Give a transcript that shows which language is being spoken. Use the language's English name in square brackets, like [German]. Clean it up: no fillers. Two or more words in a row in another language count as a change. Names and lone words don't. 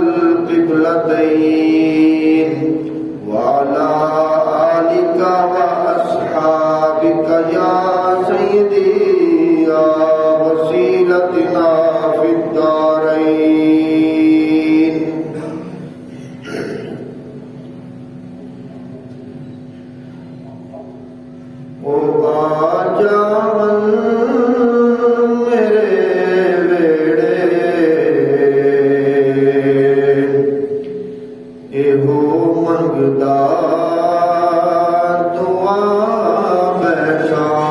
[Arabic] القبلتين وعلى آلك وأصحابك يا سيدي يا وسيلتنا في [Punjabi] الدارين او آجاون میرے ویڑے ایہو منگدا دعا بیٹھا